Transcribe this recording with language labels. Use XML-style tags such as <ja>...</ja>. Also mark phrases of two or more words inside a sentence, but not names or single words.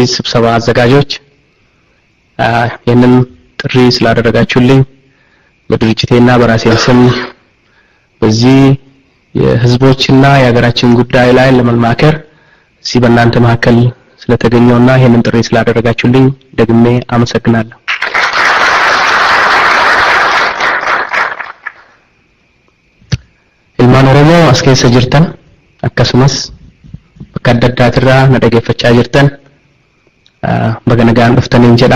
<am>ስብሰባ አዘጋጆች ይህንን ጥሪ ስላደረጋችሁልኝ በድርጅቴና በራሴ ስም በዚህ የህዝቦችና የሀገራችን ጉዳይ ላይ ለመማከር እዚህ በእናንተ መካከል ስለተገኘውና ይሄንን ጥሪ ስላደረጋችሁልኝ ደግሜ አመሰግናለሁ።</am> <om>ilmaan oromoo as keessa jirtan akkasumas bakka adda addaatirraa na dhageeffachaa jirtan baga nagaan dhuftaniin jedha.</om>